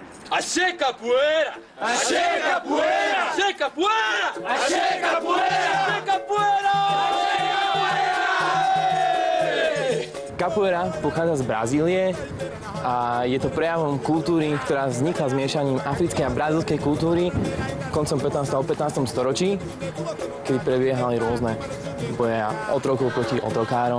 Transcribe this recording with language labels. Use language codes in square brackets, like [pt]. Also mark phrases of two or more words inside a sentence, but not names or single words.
[pt] Axé capoeira! Axé capoeira! Axé capoeira! Axé capoeira! Axé capoeira! [sk] Capoeira pochádza z Brazílie a je to prejavom kultúry, ktorá vznikla zmiešaním africkej a brazílskej kultúry koncom 15. a 15. storočí, kedy prebiehali rôzne boje otrokov proti otrokárom.